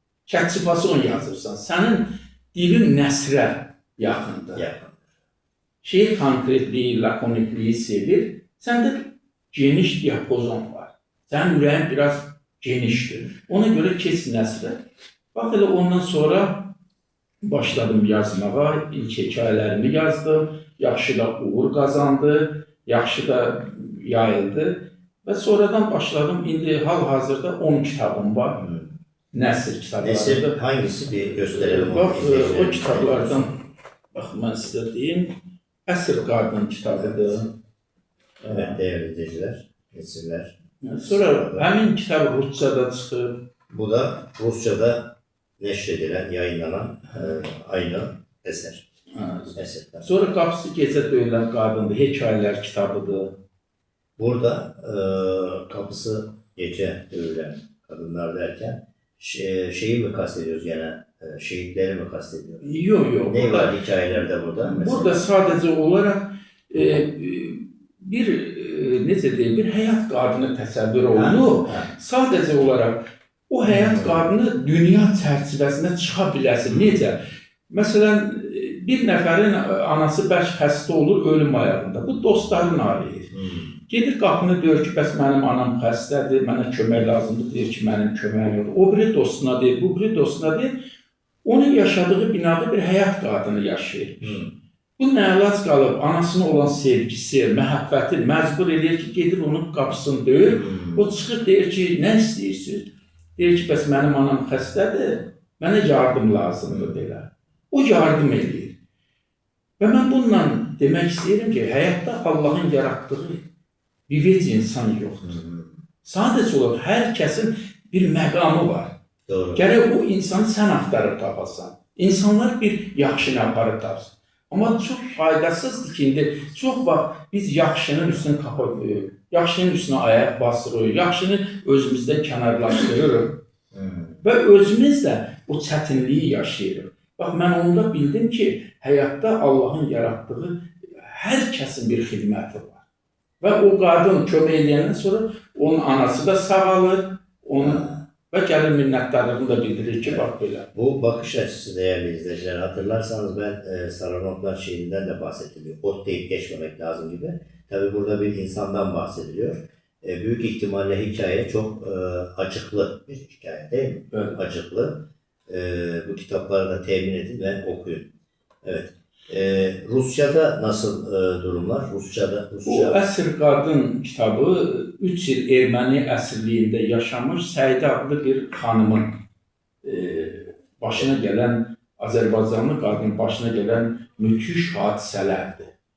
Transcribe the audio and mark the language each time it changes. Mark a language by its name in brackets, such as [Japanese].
[Azerbaijani] Kətçifason yazırsan, sənin dilin nəsrə yaxındır. Şeir konkretliyi, lakonikliyi sevir. Səndə geniş diapozon var. Sənin ürəyin biraz genişdir. Ona görə keç nəsrə. Bax, elə ondan sonra başladım yazmağa. İlk hekayələrimi yazdım. Yaxşı da uğur qazandı. Yaxşı da yayıldı. Və sonradan başladım. İndi hal-hazırda 10 kitabım var. Nəsr kitabları. [Turkish] Nəsr hangisi bir göstərelim? [Azerbaijani] Bax, o kitablardan bax, mən sizə deyim. Əsr Qadın kitabıdır. [Turkish] Evet, değerli izleyiciler, nesirler. [Azerbaijani] Sonra həmin kitab Rusçada çıxıb. [Turkish] Bu da Rusçada neşredilen, yayınlanan aynı eser. Eserler. [Azerbaijani] Sonra Qapısı Gecə Döyülən Qadındır, hekayələr kitabıdır. [Turkish] Burada kapısı gece dövülen kadınlar derken şeyi mi kastediyoruz gene? Şehitleri mi kastediyoruz? [Azerbaijani] Yox. [Turkish] Ne var hikayelerde burada? Mesela? [Azerbaijani] Burada sadəcə olaraq bir necə deyim, bir həyat qadını təsəvvür olunur. Sadəcə olaraq o həyat qadını dünya çərçivəsində çıxa biləsin. Necə? Məsələn, bir nəfərin anası bəlkə xəstə olur ölüm ayağında. Bu dostlarını arayır. Gedir qapını deyir ki, bəs mənim anam xəstədir, mənə kömək lazımdır, deyir ki, mənim köməyim yoxdur. O biri dostuna deyir, bu biri dostuna deyir. Onun yaşadığı binada bir həyat qadını yaşayır. Bu nə əlac qalıb, anasına olan sevgisi, məhəbbəti məcbur edir ki, gedir onun qapısını döyür. O çıxır, deyir ki, nə istəyirsiniz? Deyir ki, bəs mənim anam xəstədir, mənə yardım lazımdır belə. O yardım edir. Və mən bununla demək istəyirəm ki, həyatda Allahın yaratdığı bir vec insan yoxdur. Sadəcə olaraq hər kəsin bir məqamı var. Doğru. Gərək o insanı sən axtarıb tapasan. İnsanlar bir yaxşını aparıb tapsın. Amma çox faydasızdır ki, indi çox vaxt biz yaxşının üstünü kapatırıq, yaxşının üstünə ayaq basırıq, yaxşını özümüzdə kənarlaşdırırıq və özümüz də o çətinliyi yaşayırıq. Bax, mən onda bildim ki, həyatda Allahın yaratdığı hər kəsin bir xidməti var. Və o qadın kömək edəndən sonra onun anası da sağalır, və gəlir minnətdarlığını da bildirir ki, bax belə. [Turkish] Bu bakış açısı değerli izleyiciler. Hatırlarsanız ben Saranoklar şiirinden de bahsettim. Ot deyip geçmemek lazım gibi. Tabi burada bir insandan bahsediliyor. Büyük ihtimalle hikaye çok acıklı bir hikaye değil mi? Evet. Acıklı. Bu kitapları da temin edin ve okuyun. Evet. Rusça'da nasıl durumlar? [Azerbaijani] Bu Əsr Qadın kitabı 3 il erməni əsirliyində yaşamış Səidə adlı bir xanımın başına gələn, Azərbaycanlı qadının başına gələn müthiş hadisələrdir.